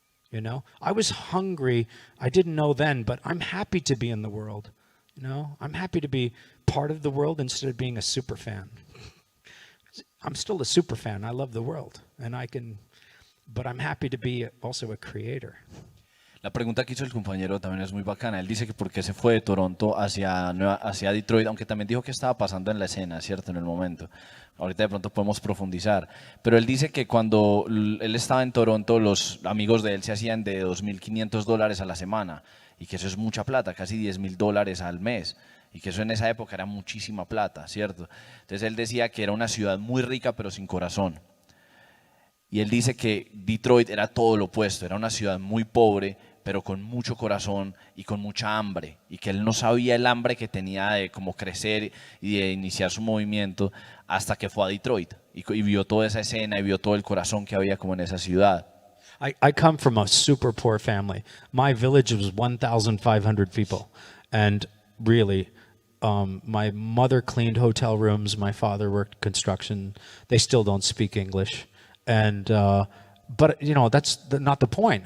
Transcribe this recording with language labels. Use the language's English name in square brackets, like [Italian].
[English] You know, I was hungry. I didn't know then, but I'm happy to be in the world. You know, I'm happy to be part of the world instead of being a super fan. I'm still a super fan. I love the world, and but I'm happy to be also a creator. [Spanish] La pregunta que hizo el compañero también es muy bacana. Él dice que por qué se fue de Toronto hacia Detroit, aunque también dijo que estaba pasando en la escena, ¿cierto? En el momento. Ahorita de pronto podemos profundizar. Pero él dice que cuando él estaba en Toronto, los amigos de él se hacían de $2.500 a la semana. Y que eso es mucha plata, casi $10.000 al mes. Y que eso en esa época era muchísima plata, ¿cierto? Entonces él decía que era una ciudad muy rica, pero sin corazón. Y él dice que Detroit era todo lo opuesto, era una ciudad muy pobre, pero con mucho corazón y con mucha hambre, y que él no sabía el hambre que tenía de cómo crecer y de iniciar su movimiento hasta que fue a Detroit y vio toda esa escena y vio todo el corazón que había como en esa ciudad. [English] I come from a super poor family. My village was 1,500 people, and really, my mother cleaned hotel rooms, my father worked construction. They still don't speak English, and but you know, that's not the point.